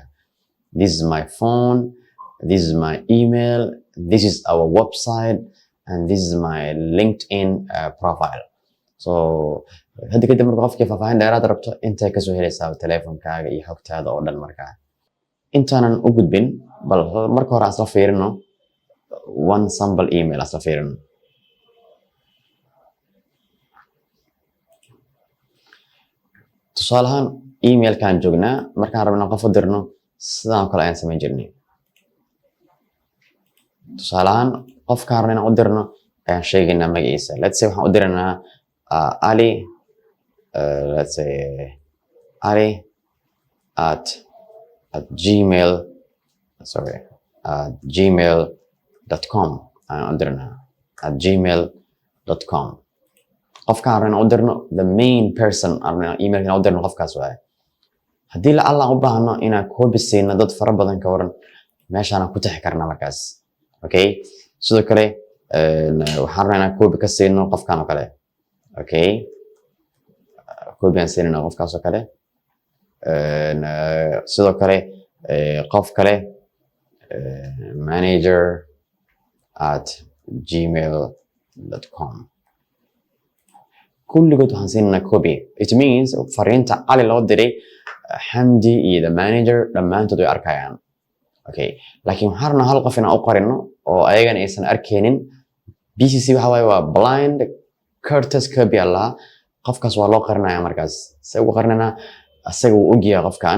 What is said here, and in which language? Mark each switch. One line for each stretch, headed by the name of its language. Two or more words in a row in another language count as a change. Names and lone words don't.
English: This is my phone, this is my email, this is our website, and this is my LinkedIn profile.
Somali: So hadda kadib marka qofkii faahfaahin dheeraad rabto intay kasoo helaysaa telefoonkaaga iyo xogtaada oo dhan markaa. Intaanan u gudbin bal marka hore asla fiirino
English: one sample email
Somali: asla fiirino. Tusaale ahaan emailkaan joognaa markaan rabno qof u dirno sidaan kale ayaan samayn jirnay. Tusaale ahaan qofkaan rabno inaan u dirno ayaan sheegaynaa magaciisa.
English: Let's say
Somali: waxaan u diraynaa Ali
English: let's say Ali at gmail.com
Somali: ayaan u diraynaa
English: at gmail.com.
Somali: qofkaan rabno u dirno
English: the main person
Somali: arna emailkan u dirno qofkaas waaye. Haddii la alla u baahno inaan copy siino dad fara badan ka waran meeshaan ku taxi karnaa markaas. Okay, sidoo kale waxaan rabnaa inaan copy ka siino qofkaan oo kale. Okay, copy aan siino qofkaas oo kale. Sidoo kale qof kale
English: manager at gmail.com.
Somali: kulligood waxaan siinaa copy.
English: It means
Somali: fariinta Ali loo diray Hamdi iyo
English: the manager
Somali: dhammaantood way arkayaan. Okay, laakiin waxaan rabnaa hal qof inaan u qorino oo ayagana aysan arkeenin. BCC waxa waaye waa
English: blind courtesy copy
Somali: Allah. Qofkaas waa loo qarinayaa markaas. Se ugu qarinana asaga uu ogyahay qofkan.